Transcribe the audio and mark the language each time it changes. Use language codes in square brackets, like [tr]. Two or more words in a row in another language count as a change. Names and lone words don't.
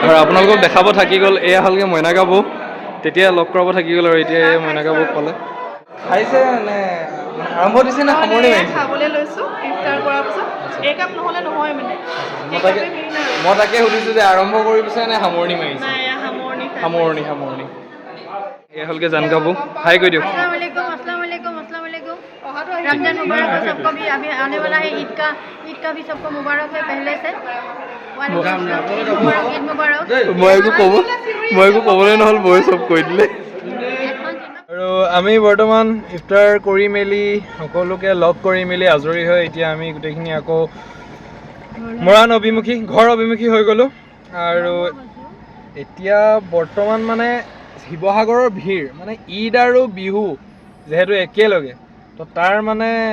[as] আৰু আপোনালোকক দেখাব থাকি গ'ল এয়া হ'লগৈ মইনাকা বৌ তেতিয়া লগ কৰাব থাকি গ'ল আৰু এতিয়া মইনাকা বৌক পালে খাইছে নে আৰম্ভ দিছে নে সামৰণি মাৰিছে খাবলৈ লৈছোঁ ইফতাৰ কৰাৰ পিছত এই কাম নহ'লে নহয় মানে মই তাকে সুধিছোঁ যে আৰম্ভ কৰিছে নে সামৰণি মাৰিছে নাই সামৰণি সামৰণি এয়া হ'লগৈ জানকা বৌ হাই কৈ দিয়ক [hi] अस्सलाम वालेकुम रमजान मुबारक हो सबको भी अभी आने वाला है ईद का भी सबको मुबारक है पहले से वालेकुम मुबारक ईद मुबारक [as] মই একো ক'বলৈ নহ'ল বৌয়ে চব কৈ দিলে আৰু আমি বৰ্তমান ইফতাৰ কৰি মেলি সকলোকে লগ কৰি মেলি আজৰি হৈ এতিয়া আমি গোটেইখিনি আকৌ মৰাণ অভিমুখী ঘৰ অভিমুখী হৈ গ'লোঁ আৰু এতিয়া বৰ্তমান মানে শিৱসাগৰৰ ভিৰ মানে ঈদ আৰু বিহু যিহেতু একেলগে তো তাৰ মানে